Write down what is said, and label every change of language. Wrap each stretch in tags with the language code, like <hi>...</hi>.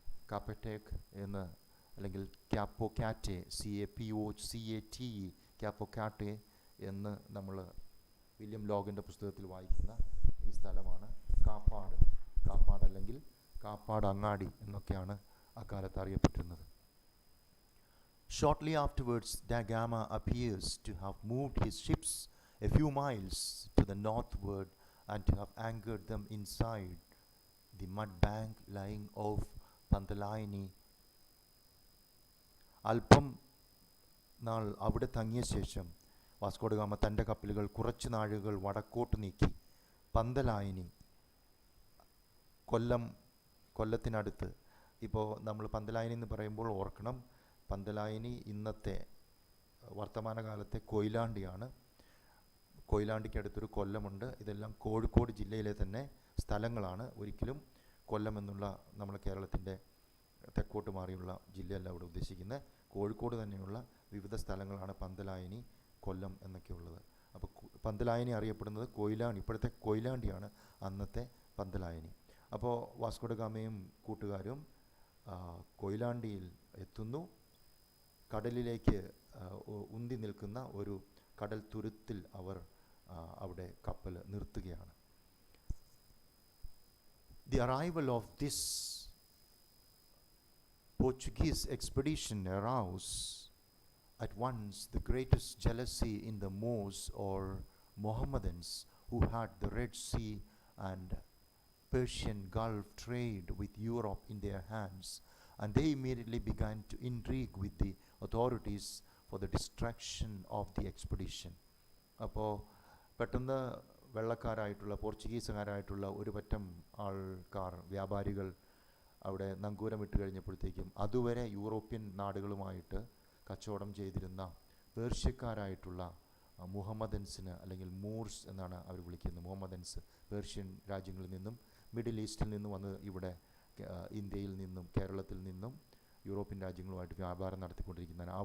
<ml>കാപ്പറ്റേക്ക് എന്ന്, അല്ലെങ്കിൽ ക്യാപ്പോക്കാറ്റെ, CAPOCATE, ക്യാപ്പോക്കാറ്റെ എന്ന് നമ്മൾ വില്യം ലോഗൻ്റെ പുസ്തകത്തിൽ വായിക്കുന്ന ഈ സ്ഥലമാണ് കാപ്പാട്. കാപ്പാട് അല്ലെങ്കിൽ കാപ്പാട് അങ്ങാടി എന്നൊക്കെയാണ് അക്കാലത്ത് അറിയപ്പെട്ടിരുന്നത്.</ml> <en>Shortly afterwards, da Gama appears to have moved his ships a few miles to the northward and to have anchored them inside the mud bank lying off Pantalayani.</en> <ml>അല്പം നാൾ അവിടെ തങ്ങിയ ശേഷം വാസ്കോഡ ഗാമ തൻ്റെ കപ്പലുകൾ കുറച്ച് നാഴികകൾ വടക്കോട്ട് നീക്കി പന്തലായനി, കൊല്ലത്തിനടുത്ത്. ഇപ്പോൾ നമ്മൾ പന്തലായനി എന്ന് പറയുമ്പോൾ ഓർക്കണം, പന്തലായനി ഇന്നത്തെ വർത്തമാനകാലത്തെ കൊയിലാണ്ടിയാണ്. കൊയിലാണ്ടിക്കടുത്തൊരു കൊല്ലമുണ്ട്. ഇതെല്ലാം കോഴിക്കോട് ജില്ലയിലെ തന്നെ സ്ഥലങ്ങളാണ്. ഒരിക്കലും കൊല്ലം എന്നുള്ള നമ്മുടെ കേരളത്തിൻ്റെ തെക്കോട്ട് മാറിയുള്ള ജില്ലയല്ല ഇവിടെ ഉദ്ദേശിക്കുന്നത്. കോഴിക്കോട് തന്നെയുള്ള വിവിധ സ്ഥലങ്ങളാണ് പന്തലായനി, കൊല്ലം എന്നൊക്കെ ഉള്ളത്. അപ്പോൾ പന്തലായനി അറിയപ്പെടുന്നത് കൊയിലാണ്ടി, ഇപ്പോഴത്തെ കൊയിലാണ്ടിയാണ് അന്നത്തെ പന്തലായനി. അപ്പോൾ വാസ്കോഡ ഗാമയും കൂട്ടുകാരും കൊയിലാണ്ടിയിൽ എത്തുന്നു. കടലിലേക്ക് ഉന്തി നിൽക്കുന്ന ഒരു കടൽ തുരുത്തിൽ അവർ അവിടെ കപ്പൽ നിർത്തുകയാണ്.</ml> <en>The arrival of this Portuguese expedition aroused at once the greatest jealousy in the Moors or Mohammedans, who had the Red Sea and Persian Gulf trade with Europe in their hands, and they immediately began to intrigue with the authorities for the destruction of the expedition.</en> <ml>അപ്പോൾ പെട്ടെന്ന് വെള്ളക്കാരായിട്ടുള്ള പോർച്ചുഗീസുകാരായിട്ടുള്ള ഒരു പറ്റം ആൾക്കാർ, വ്യാപാരികൾ അവിടെ നങ്കൂരമിട്ട് കഴിഞ്ഞപ്പോഴത്തേക്കും അതുവരെ European നാടുകളുമായിട്ട് കച്ചവടം ചെയ്തിരുന്ന പേർഷ്യക്കാരായിട്ടുള്ള മുഹമ്മദൻസിന്, അല്ലെങ്കിൽ മൂർസ് എന്നാണ് അവർ വിളിക്കുന്നത്, മുഹമ്മദൻസ് പേർഷ്യൻ രാജ്യങ്ങളിൽ നിന്നും മിഡിൽ ഈസ്റ്റിൽ നിന്നും വന്ന് ഇവിടെ ഇന്ത്യയിൽ നിന്നും കേരളത്തിൽ നിന്നും യൂറോപ്യൻ രാജ്യങ്ങളുമായിട്ട് വ്യാപാരം നടത്തിക്കൊണ്ടിരിക്കുന്നതാണ്.</ml>